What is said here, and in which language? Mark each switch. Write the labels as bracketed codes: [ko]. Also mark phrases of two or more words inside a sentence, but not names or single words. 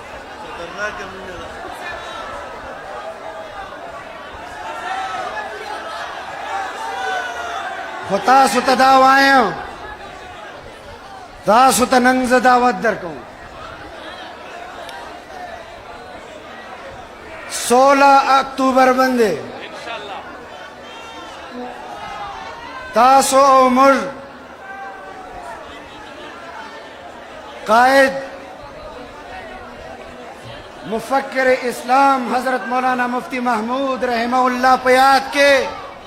[ps] خو تاسو ته دا وایم تاسو ته نن زه دعوت درکوم 16 اکتوبر باندې تاسو او موږ قائد مفکر اسلام حضرت مولانا مفتی محمود [ar] رحمہ اللہ [ps] په یاد کې